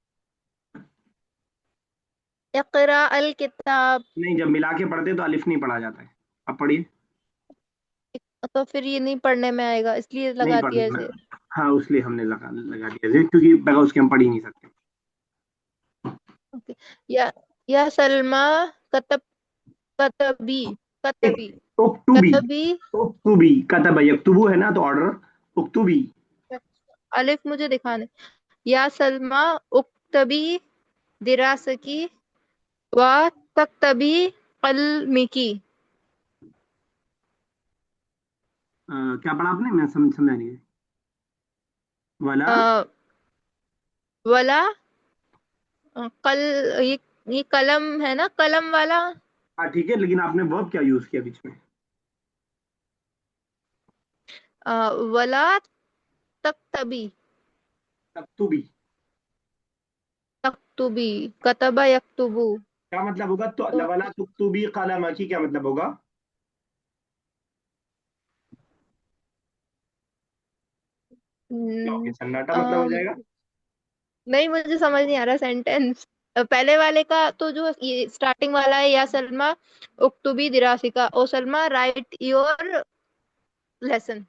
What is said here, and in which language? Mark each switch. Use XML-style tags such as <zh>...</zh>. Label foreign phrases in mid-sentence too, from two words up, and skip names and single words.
<ar>اقرأ الكتاب.</ar> <hi>नहीं, जब मिला के पढ़ते हैं तो अलिफ नहीं पढ़ा जाता है। अब पढ़िए। तो फिर ये नहीं पढ़ने में आएगा, इसलिए नहीं लगा दिया पढ़ना ऐसे। है। हाँ, इसलिए हमने लगा लगा दिया जी, क्योंकि बगैर उसके हम पढ़ ही नहीं सकते।</hi> <ar>ओके। يا يا سلمى كتب كتبي</ar> <hi>एक,</hi> <ar>कतबी उक्तुबी, कतबी। اكتبي كتب يكتب</ar> <hi>है ना, तो ऑर्डर उक्तुबी। अलिफ मुझे दिखाने।</hi> <ar>يا سلمى اكتبي درسكِ و تكتبي قلمكِ.</ar> <hi>क्या पढ़ा आपने, मैं समझा नहीं। वाला। अ, वला कल ये ये कलम है ना, कलम वाला। हाँ ठीक है, लेकिन आपने वर्ब क्या यूज किया बीच में?</hi> <ar>ولا تكتبي तक्तुबी। تكتبي كتب يكتب.</ar> <hi>क्या मतलब होगा? तो तो</hi> <ar>لولا تكتبي</ar> <hi>कलम की क्या मतलब होगा? क्या हो गया, हम्म, सन्नाटा मतलब हो अम, जाएगा? नहीं मुझे समझ नहीं आ रहा सेंटेंस। पहले वाले का तो जो ये स्टार्टिंग वाला है,</hi> <ar>يا سلمى اكتبي درسكِ</ar> <hi>ओ सलमा</hi> <en>write your lesson.</en>